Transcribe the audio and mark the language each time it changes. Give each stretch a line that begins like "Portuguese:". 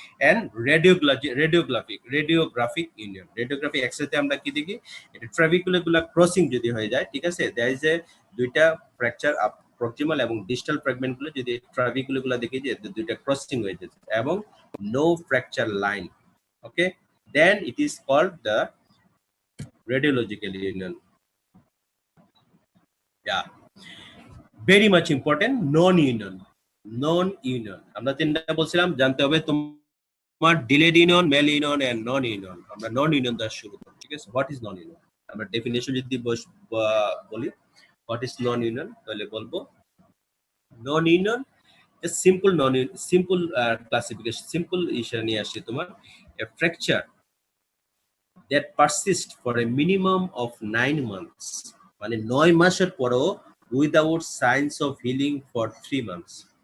Bangla: And radiographic union, radiographic এক্সরেতে আমরা কি দেখি, এটা ট্রাভিকুলার ক্রসিং যদি হয়ে যায়, ঠিক আছে, দেয়ার ইজ এ দুইটা ফ্র্যাকচার প্রক্সিমাল এবং ডিস্টাল ফ্র্যাগমেন্ট গুলো যদি ট্রাভিকুলার দেখি যে দুইটা ক্রসিং হয়ে যাচ্ছে এবং no fracture line, okay,
English: then it is called the radiological union. Yeah, very much important, non-union. Non union.
Bangla: আমরা তিনটা বলছিলাম, জানতে হবে তোমার delayed union, mail union and non union. আমরা নন ইউনিয়ন দ্বারা শুরু করি, ঠিক আছে? What is non union? আমরা ডেফিনেশন যদি বলি হোয়াট ইজ নন ইউনিয়ন, তাহলে বলবো নন union a simple non simple classification, simple issue নিয়ে আসছে তোমার,
English: a fracture that persists for a minimum of 9 months,
Bangla: মানে 9 মাসের পরও
English: Without signs of healing for 3 months.